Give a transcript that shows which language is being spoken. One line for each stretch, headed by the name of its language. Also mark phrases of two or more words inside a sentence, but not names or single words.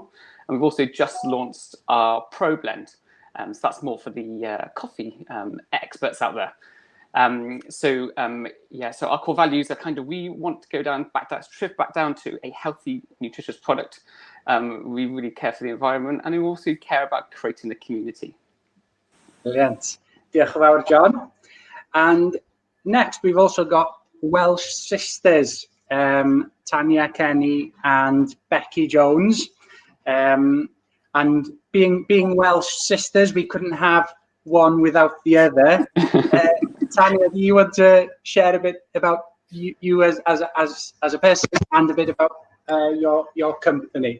English: And we've also just launched our pro blend. So that's more for the coffee experts out there. So our core values are kind of, we want to go strip back down to a healthy, nutritious product. We really care for the environment, and we also care about creating the community. Brilliant.
Welsh: Diolch yn fawr,
English: John. And next, we've also got Welsh Sisters, Tania, Kenny, and Becky Jones. And being Welsh Sisters, we couldn't have one without the other. Tania, do you want to share a bit about you as a person and a bit about your company?